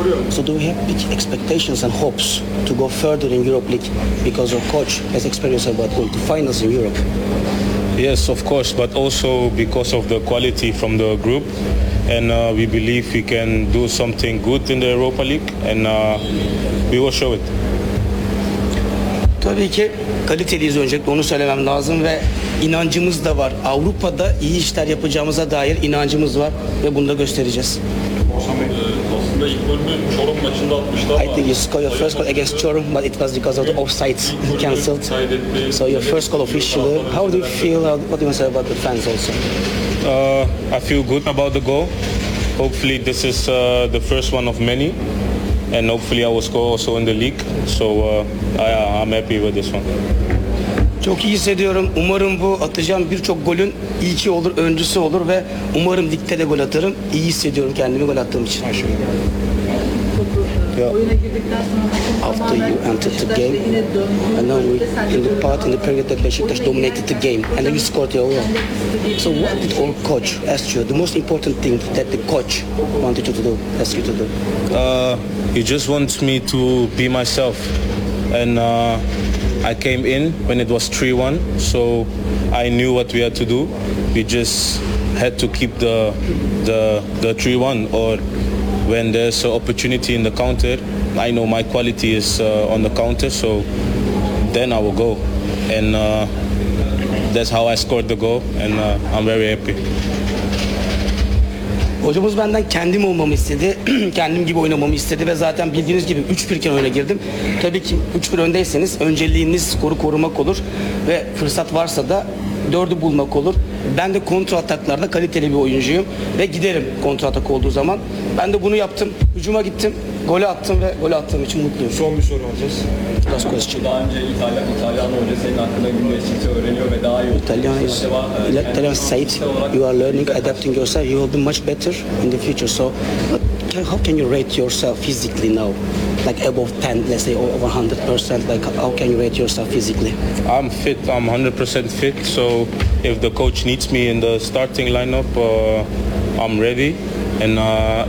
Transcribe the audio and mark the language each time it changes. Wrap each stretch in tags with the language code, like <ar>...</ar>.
<en>So do we have big expectations and hopes to go further in Europe League because our coach has experience about going to finals in Europe? Yes, of course, but also because of the quality from the group. And we believe we can do something good in the Europa League and we will show it.</en> <tr>Tabii ki kaliteliyiz öncelikle onu söylemem lazım ve inancımız da var. Avrupa'da iyi işler yapacağımıza dair inancımız var ve bunu da göstereceğiz. Aslında ilk bölümü Çorum maçında atmıştı ama</tr> <en>I think you scored your first goal against Çorum but it was because of the offside cancelled. So your first goal officially, how do you feel, what do you want to say about the fans also? I feel good about the goal. Hopefully this is the first one of many and hopefully I will score also in the league. So I'm happy with this one.</en> <tr>Çok iyi hissediyorum. Umarım bu atacağım birçok golün ilki olur, öncüsü olur ve umarım ligde de gol atarım. İyi hissediyorum kendimi gol attığım için. Aşkım. Yeah.</tr> <en>After you entered the game, and now we in the part in the period that Beşiktaş dominated the game, and you scored your goal. So what did our coach ask you? The most important thing that the coach wanted you to do, ask you to do. He just wants me to be myself, and I came in when it was 3-1, so I knew what we had to do. We just had to keep the 3-1 or. When there's an opportunity in the counter, I know my quality is on the counter, so then I will go. And that's how I scored the goal, and I'm very happy.</en> <tr>Hocamız benden kendim olmamı istedi, kendim gibi oynamamı istedi ve zaten bildiğiniz gibi 3-1 iken öyle girdim. Tabii ki 3-1 öndeyseniz önceliğiniz skoru korumak olur ve fırsat varsa da 4'ü bulmak olur. Ben de kontra ataklarda kaliteli bir oyuncuyum ve giderim kontra atak olduğu zaman. Ben de bunu yaptım. Hücuma gittim. Golü attım ve golü attığım için mutluyum. Son bir soru alacağız.</tr> <en>Last question.</en> <tr>Daha önce İtalyan hoca senin hakkında gün geçtikçe öğreniyor ve daha iyi.</tr> <en>İtalyan is İtalyan said you are learning, adapting yourself. You will be much better in the future. So how can you rate yourself physically now? Like above 10, let's say over 100%, like how can you rate yourself physically? I'm fit, I'm 100% fit, so if the coach needs me in the starting lineup, I'm ready. And if I have to do it from the bench, then I'm also ready.</en>